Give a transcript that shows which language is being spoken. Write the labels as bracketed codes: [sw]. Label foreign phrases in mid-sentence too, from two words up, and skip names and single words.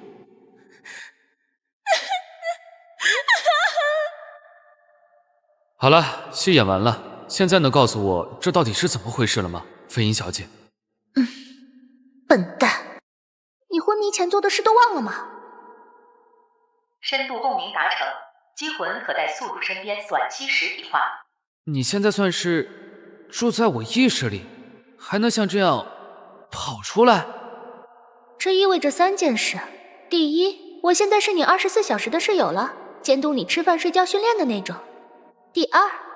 [zh] 好了，戲演完了，現在能告訴我這到底是怎麼回事了嗎？飛鷹小姐。笨蛋，你昏迷前做的事都忘了嗎？深度共鳴達成，機魂可在宿主身邊短期實體化。你現在算是住在我意識裡，還能像這樣跑出來？這意味着3件事：第一，我現在是你24小時的室友了，監督你吃飯、睡覺、訓練的那種；第二，